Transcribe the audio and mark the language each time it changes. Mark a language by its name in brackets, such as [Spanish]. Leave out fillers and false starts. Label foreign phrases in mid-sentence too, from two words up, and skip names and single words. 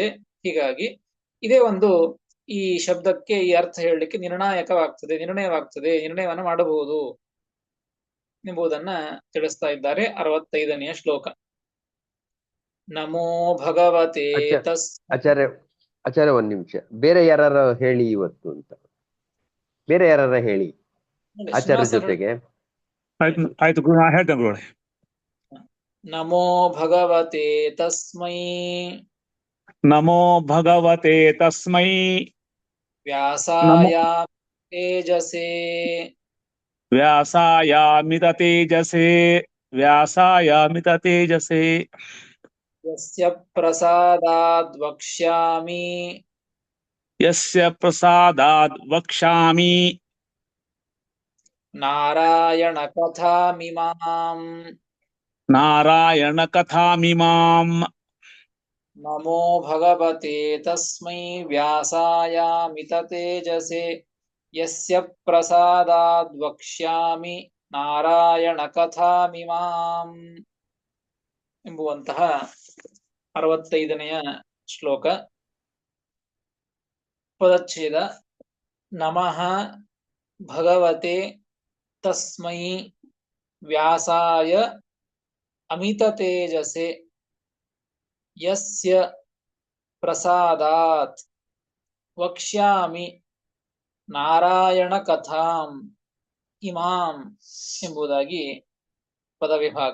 [Kannada] ಹೀಗಾಗಿ ಇದೇ ಒಂದು ಈ ಶಬ್ದಕ್ಕೆ ಈ ಅರ್ಥ ಹೇಳಲಿಕ್ಕೆ ನಿರ್ಣಯವನ್ನು ಮಾಡಬಹುದು ಎಂಬುದನ್ನ ತಿಳಿಸ್ತಾ ಇದ್ದಾರೆ 65ನೆಯ ಶ್ಲೋಕ. [Sanskrit] ನಮೋ ಭಗವತೆ ಆಚಾರ್ಯ ತಸ್ [Kannada] ಆಚಾರ್ಯ ಆಚಾರ್ಯ ಒಂದ್ ನಿಮಿಷ, ಬೇರೆ ಯಾರು ಹೇಳಿ ಇವತ್ತು ಅಂತ, ಬೇರೆ ಯಾರು ಹೇಳಿ ಆಚಾರ್ಯ ಜೊತೆಗೆ. ಆಯ್ತು ಗುರು, ನಾ ಹೇಳ್ತೇನೆ ಗುರುಗಳೇ. [Sanskrit] ನಮೋ ಭಗವತೆ ತಸ್ಮೈ ನಮೋ ಭಗವತೆ ತಸ್ಮೈ ವ್ಯಾಸಾಯ ತೇಜಸೇ ವ್ಯಾಸಾಯಾಮಿತ ತೇಜಸೇ ವ್ಯಾಸಾಯಾಮಿತ ತೇಜಸೇ ಯಸ್ಯ ಪ್ರಸಾದಾದ್ ವಕ್ಷ್ಯಾಮಿ ಯಸ್ಯ ಪ್ರಸಾದಾದ್ ವಕ್ಷ್ಯಾಮಿ ನಾರಾಯಣ ಕಥಾಮಿಮಾಂ. ನಾರಾಯಣ ಕಥಾಮಿಮಾಂ. ನಮೋ ಭಗವತೆ ತಸ್ಮೈ ವ್ಯಾಸಾಯಾಮಿತ ತೇಜಸೇ ಯಸ್ಯ ಪ್ರಸಾದಾದ್ ವಕ್ಷ್ಯಾಮಿ ನಾರಾಯಣ ಕಥಾಮಿಮಾಂ [Kannada] ಎಂಬುವಂತಹ 65ನೆಯ ಶ್ಲೋಕ. ಪದಚ್ಛೇದ. [Sanskrit] ನಮಃ ಭಗವತೆ ತಸ್ಮೈ ವ್ಯಾಸಾಯ ಅಮಿತ ತೇಜಸೆ ಯಸ್ಯ ಪ್ರಸಾದಾತ್ ವಕ್ಷ್ಯಾಮಿ ನಾರಾಯಣ ಕಥಾಂ ಇಮಾಂ [Kannada] ಎಂಬುದಾಗಿ ಪದವಿಭಾಗ.